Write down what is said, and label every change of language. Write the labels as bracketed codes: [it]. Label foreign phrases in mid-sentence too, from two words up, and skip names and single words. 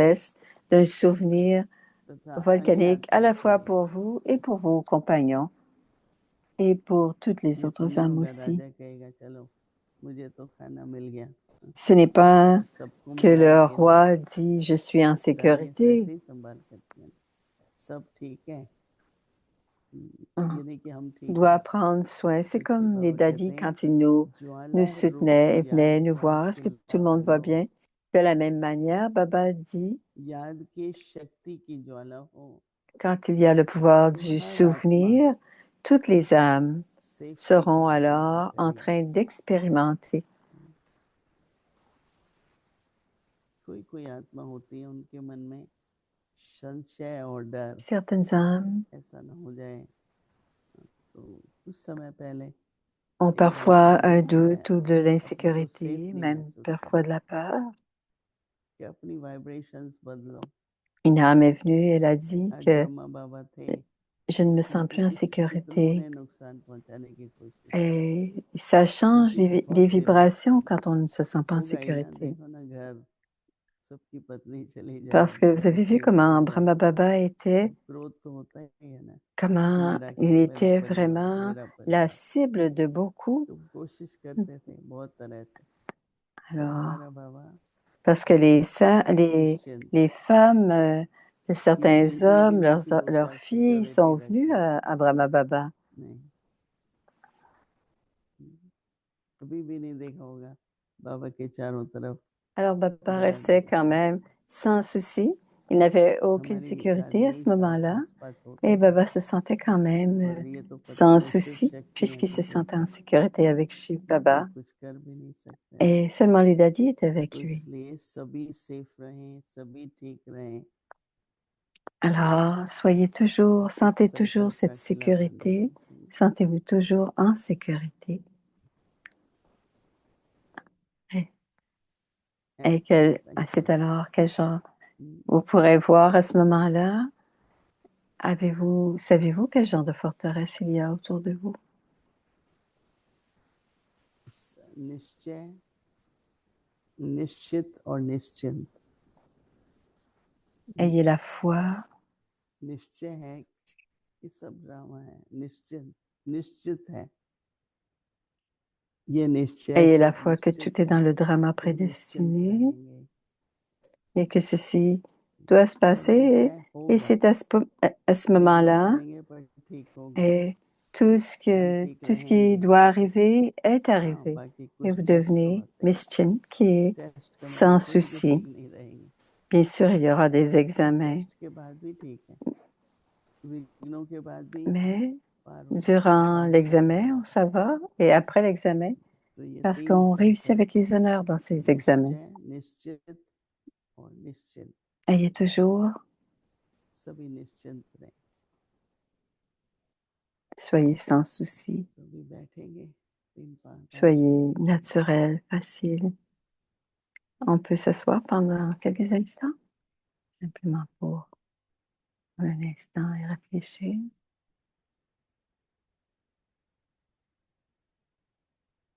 [fr] forteresse d'un souvenir [hi] तथा अन्य [fr] volcanique à [hi] आत्माओं [fr] la [hi] के [fr] fois [hi] लिए [fr] pour vous et pour vos compagnons et pour toutes les [hi] ये तो [fr] autres [hi] नहीं [fr] âmes [hi] होगा [fr] aussi. [hi] राजा कहेगा चलो मुझे तो खाना मिल गया [fr] Ce n'est pas [hi] सबको [fr] que [hi] मिला है [fr] le [hi] कि नहीं [fr] roi dit je suis en [hi] दादी [fr] sécurité. [hi] ऐसे ही संभाल करते हैं सब ठीक है [fr] On [hi] ये नहीं कि हम ठीक [fr] doit [hi] हैं [fr] prendre soin. C'est [hi] इसलिए [fr] comme les [hi] बाबा कहते [fr] daddies [hi] हैं [fr] quand ils nous [hi] ज्वाला रूप [fr] soutenaient et [hi] याद [fr] venaient nous [hi] का [fr] voir. Est-ce que tout le monde va [hi] किला बनो [fr] bien? De la même manière, Baba dit, [hi] याद की शक्ति की ज्वाला हो [fr] quand il y a le pouvoir [hi] तो [fr] du [hi] हर आत्मा [fr] souvenir, toutes les âmes [hi] सेफ्टी [fr] seront [hi] का अनुभव [fr] alors en [hi] करेगी [fr] train d'expérimenter. [hi] कोई कोई आत्मा होती है उनके मन में संशय और डर [fr] Certaines âmes [hi] ऐसा न हो जाए तो कुछ समय पहले [fr] ont [hi] एक भाई [fr] parfois [hi] बोले [fr] un [hi] कि मैं [fr] doute ou de [hi] अपने को सेफ [fr] l'insécurité, [hi] नहीं [fr] même [hi] महसूस कर [fr] parfois de la peur. [hi] कि अपनी वाइब्रेशंस बदलो [fr] Une âme est venue, elle a dit [hi] आज [fr] que [hi] ब्रह्मा बाबा थे [fr] je ne me sens [hi] उनको [fr] plus en [hi] कितनों [fr] sécurité. [hi] ने नुकसान पहुंचाने की कोशिश की [fr] Et ça change [hi] क्योंकि [fr] les [hi] बहुत फिर [fr] vibrations quand on ne se sent pas en [hi] होगा ही ना [fr] sécurité. [hi] देखो ना घर सबकी पत्नी चली [fr] Parce que [hi] जाएगी [fr] vous avez vu [hi] बच्चे [fr] comment [hi] चले [fr] Brahma [hi] जाएंगे [fr] Baba était, [hi] क्रोध तो होता ही है ना कि [fr] comment [hi] मेरा [fr] il [hi] घर मेरा [fr] était [hi] परिवार [fr] vraiment [hi] मेरा [fr] la [hi] परिवार [fr] cible de beaucoup. [hi] तो कोशिश करते थे बहुत तरह से पर [fr] Alors, [hi] हमारा बाबा [fr] parce que [hi] निश्चिंत [fr] les femmes de certains [hi] ये भी [fr] hommes, [hi] नहीं कि दो [fr] leurs [hi] चार [fr] filles [hi] सिक्योरिटी [fr] sont venues [hi] रखे [fr] à Brahma Baba. [hi] नहीं कभी भी नहीं देखा होगा बाबा के चारों तरफ [fr] Alors, Baba [hi] गार्ड [fr] restait quand même sans souci. Il n'avait aucune [hi] हमारी [fr] sécurité à [hi] दादी [fr] ce moment-là. [hi] आसपास होते [fr] Et [hi] थे [fr] Baba se sentait quand même [hi] और ये तो पता [fr] sans [hi] नहीं शिव [fr] souci, [hi] शक्ति है [fr] puisqu'il [hi] कि [fr] se [hi] क्या [fr] sentait en sécurité avec Shiv [hi] कोई [fr] Baba. [hi] कुछ कर भी नहीं सकते [fr] Et seulement les daddies étaient avec [hi] तो [fr] lui. [hi] इसलिए सभी सेफ रहें सभी ठीक रहें [fr] Alors, soyez toujours, sentez toujours [hi] संकल्प का [fr] cette [hi] किला बने [fr] sécurité. Sentez-vous toujours en sécurité. Et, c'est alors quel genre vous pourrez voir à ce moment-là. Savez-vous quel genre de forteresse il y a autour de vous? [hi] निश्चय निश्चित और निश्चिंत [fr] Ayez la foi. [hi] निश्चय है कि सब ड्रामा है निश्चित निश्चित है ये निश्चय [fr] Ayez la [hi] सब [fr] foi que tout est dans le drama [hi] तो निश्चिंत [fr] prédestiné [hi] रहेंगे [fr] et que ceci doit se [hi] और वो [fr] passer. [hi] है [fr] Et [hi] होगा [fr] c'est à ce [hi] फिर नहीं [fr] moment-là, [hi] करेंगे पर ठीक होगा [fr] et [hi] हम ठीक [fr] tout ce qui [hi] रहेंगे [fr] doit arriver est [hi] हाँ [fr] arrivé. [hi] बाकी [fr] Et [hi] कुछ [fr] vous [hi] टेस्ट तो [fr] devenez [hi] होते हैं [fr] Mischin, qui est [hi] टेस्ट का मतलब [fr] sans [hi] थोड़ी कि [fr] souci. [hi] ठीक नहीं रहेंगे [fr] Bien sûr, il y aura des examens, [hi] टेस्ट के बाद भी ठीक है विघ्नों के बाद भी [fr] mais [hi] पार हो [fr] durant [hi] पास हो [fr] l'examen, ça va, et après l'examen, [hi] तो ये [fr] parce [hi] तीन [fr] qu'on réussit [hi] संकल्प [fr] avec les honneurs dans ces examens. [hi] निश्चय निश्चित और निश्चिंत [fr] Ayez toujours, [hi] सभी निश्चिंत रहें [fr] soyez sans souci, [hi] तो भी बैठेंगे 3-5 [fr] soyez naturel, facile. On peut s'asseoir pendant quelques instants, simplement pour un instant et réfléchir.